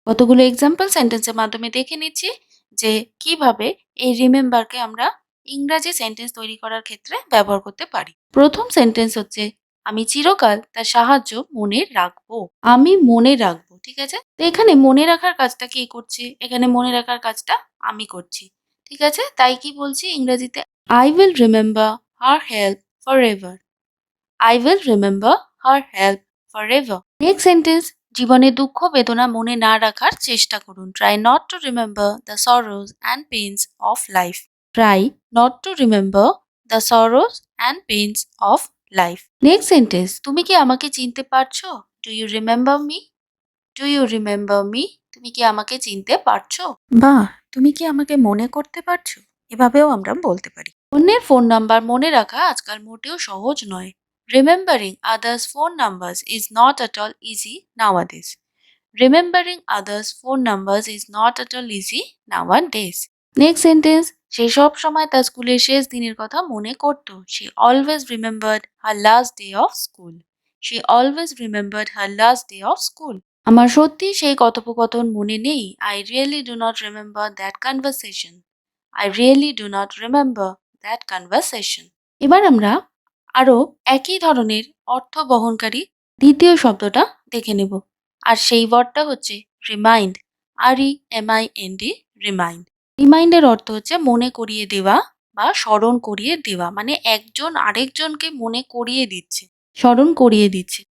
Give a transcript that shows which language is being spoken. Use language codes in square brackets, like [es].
[bn] কতগুলো এক্সাম্পল সেন্টেন্সের মাধ্যমে দেখে নিচ্ছি যে কিভাবে এই রিমেম্বারকে আমরা ইংরাজি সেন্টেন্স তৈরি করার ক্ষেত্রে ব্যবহার করতে পারি। প্রথম সেন্টেন্স হচ্ছে আমি চিরকাল তার সাহায্য মনে রাখবো। আমি মনে রাখবো, ঠিক আছে? তো এখানে মনে রাখার কাজটা কে করছে? এখানে মনে রাখার কাজটা আমি করছি, ঠিক আছে? তাই কি বলছি ইংরেজিতে? [en] I will remember her help forever. I will remember her help forever. Next sentence, [bn] জীবনে দুঃখ বেদনা মনে না রাখার চেষ্টা করুন। [en] Try not to remember the sorrows and pains of life. Try not to remember the sorrows and pains of life. Next sentence, [bn] তুমি কি আমাকে চিনতে পারছো? [en] Do you remember me? Do you remember me? [bn] তুমি কি আমাকে চিনতে পারছো? বাহ, তুমি কি আমাকে মনে করতে পারছো? এভাবেও আমরা বলতে পারি। অন্যের ফোন নাম্বার মনে রাখা আজকাল মোটেও সহজ নয়। [en] Remembering others' phone numbers is not at all easy nowadays. Remembering others' phone numbers is not at all easy nowadays. Next sentence, [bn] সে সব সময় তার স্কুলের শেষ দিনের কথা মনে করত। [en] She always remembered her last day of school. She always remembered her last day of school. [bn] আমার সত্যি সেই কথোপকথন মনে নেই। [en] I really do not remember that conversation. I really do not remember that conversation. [bn] এবার আমরা আরো একই ধরনের অর্থ বহনকারী দ্বিতীয় শব্দটা দেখে নেব। আর সেই ওয়ার্ডটা হচ্ছে রিমাইন্ড। REMIND, remind. রিমাইন্ডের অর্থ হচ্ছে মনে করিয়ে দেওয়া বা স্মরণ করিয়ে দেওয়া, মানে একজন আরেকজনকে মনে করিয়ে দিচ্ছে, স্মরণ করিয়ে দিচ্ছে।